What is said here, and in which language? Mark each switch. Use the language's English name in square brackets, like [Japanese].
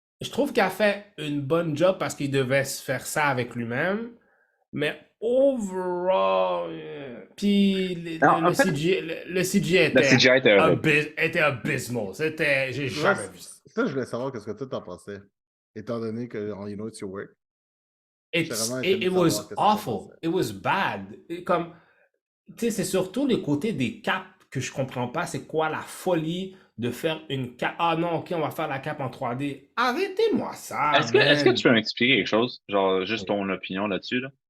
[French] Je trouve qu'elle a fait une bonne job parce qu'il devait se faire ça avec lui-même. Mais overall... Puis le CGI était abysmal. J'ai jamais vu ça. Ça, je voulais savoir ce que toi t'en pensais. Étant donné que, [English] you know, it's your work. It was awful. It was bad. [French] Comme, tu sais, c'est surtout le côté des capes que je comprends pas. C'est quoi la folie de faire une cape? Ah non, ok, on va faire la cape en 3D. Arrêtez-moi ça. Est-ce que tu peux m'expliquer quelque chose? Genre, juste ton opinion là-dessus, là?